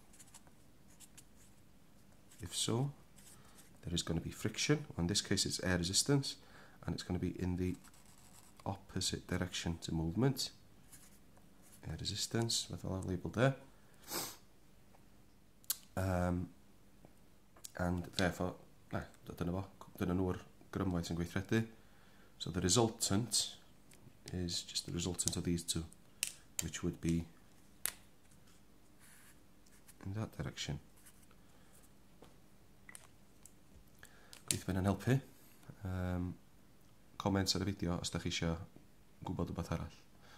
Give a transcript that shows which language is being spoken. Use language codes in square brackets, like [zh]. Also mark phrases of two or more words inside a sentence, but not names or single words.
[en] If so, there is going to be friction. In this case, it's air resistance, and it's going to be in the opposite direction to movement. Air resistance, that's all I've labelled there. And therefore, [cy] dyna nhw'r grymwaith sy'n gweithredu. [en] So the resultant is just the resultant of these two, which would be in that direction. [cy] Gobeithio bydd hynna'n helpu. Comments ar y fideo os da chi eisiau gwybod rhywbeth arall.